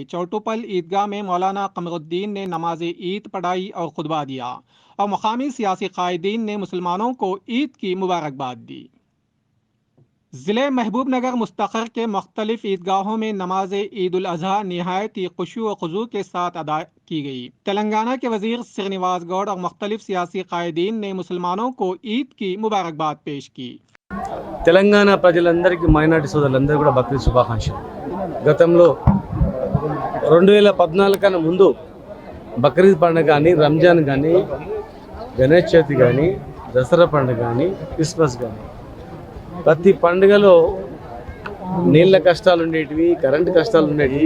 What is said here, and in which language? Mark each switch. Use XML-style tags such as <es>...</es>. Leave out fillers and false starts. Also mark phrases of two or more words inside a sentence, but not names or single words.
<ur>چوٹوپل عیدگاہ میں مولانا قمر الدین نے نماز عید پڑھائی اور خطبہ دیا اور مقامی سیاسی قائدین نے مسلمانوں کو عید کی مبارکباد دی. ضلع محبوب نگر مستقر کے مختلف عیدگاہوں میں نماز عید الاضحیٰ نہایت ہی خشوع و خضوع کے ساتھ ادا کی گئی. تلنگانہ کے وزیر سرینواس گوڑ اور مختلف سیاسی قائدین نے مسلمانوں کو عید کی مبارکباد پیش کی.</ur> <te>తెలంగాణ ప్రజలందరికీ మైనార్టీ సోదరులందరూ కూడా బక్రీద్ శుభాకాంక్షలు. గతంలో 2014 కన్నా ముందు బక్రీద్ పండుగ కానీ, రంజాన్ కానీ, గణేష్ చవితి కానీ, దసరా పండుగ కానీ, క్రిస్మస్ కానీ ప్రతి పండుగలో నీళ్ళ కష్టాలు ఉండేటివి, కరెంటు కష్టాలు ఉండేటివి.</te>